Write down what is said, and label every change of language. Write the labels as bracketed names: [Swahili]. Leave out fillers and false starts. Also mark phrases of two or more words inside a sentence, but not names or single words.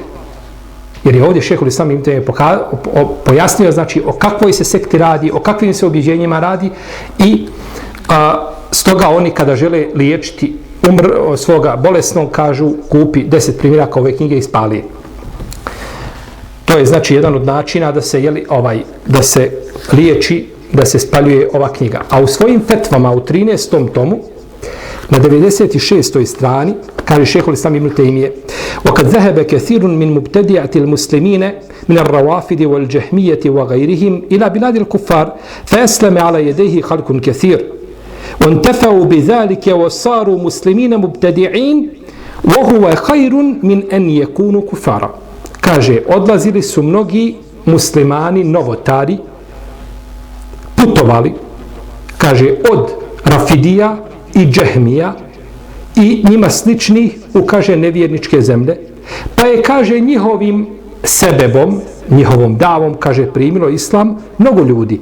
[Bosnian] Jer je ovdje šejhul Islam ibn Tejmije pojasnio, znači, o kakvoj se sekti radi, o kakvim se objeđenjima radi i stoga oni kada žele liječiti svoga bolesnog, kažu, kupi 10 primjeraka ove knjige i spali. To je znači jedan od načina da se da se liječi, da se spaljuje ova knjiga. A u svojim fetvama u 13. tomu na 96. strani kaže šejhul islam ibn Tejmije: [Arabic] وَقَدْ ذَهَبَ كَثِيرٌ مِنْ مُبْتَدِعَةِ الْمُسْلِمِينَ مِنَ الرَّوَافِدِ وَالْجَهْمِيَّةِ وَغَيْرِهِمْ إِلَى بِلَادِ الْكُفَّارِ فَأَسْلَمَ عَلَى يَدَيْهِ خَلْقٌ كَثِيرٌ وَانْتَفَعُوا بِذَلِكَ وَصَارُوا مُسْلِمِينَ مُبْتَدِعِينَ وَهُوَ خَيْرٌ مِنْ أَنْ يَكُونُوا كُفَّارًا. [Bosnian] Kaže, odlazili su mnogi muslimani, novotari, putovali, kaže, od Rafidija i Džehmija i njima sličnih u, kaže, nevjerničke zemlje, pa je, kaže, njihovim sebebom, njihovom davom, kaže, primilo islam mnogo ljudi.